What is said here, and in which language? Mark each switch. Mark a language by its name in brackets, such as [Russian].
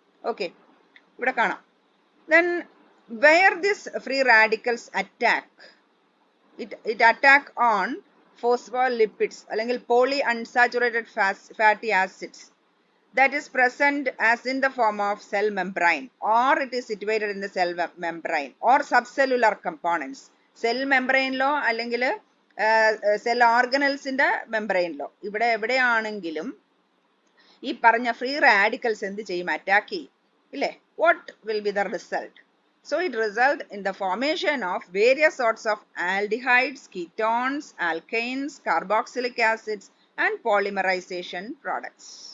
[English] Okay, [Malayalam] ഇവിടെ കാണാം. [English] Then where this free radicals attack, it attack on phospholipids അല്ലെങ്കിൽ polyunsaturated fatty acids that is present as in the form of cell membrane, or it is situated in the cell membrane or subcellular components. [Malayalam] Cell membrane lo അല്ലെങ്കിൽ cell organelles ന്റെ membrane lo ഇവിടെ എവിടെയാണെങ്കിലും ഈ പറഞ്ഞ free radicals എന്ത് ചെയ്യും? Attack ചെയ്യും, ഇല്ലേ? [English] What will be the result? So it result in the formation of various sorts of aldehydes, ketones, alkanes, carboxylic acids and polymerization products.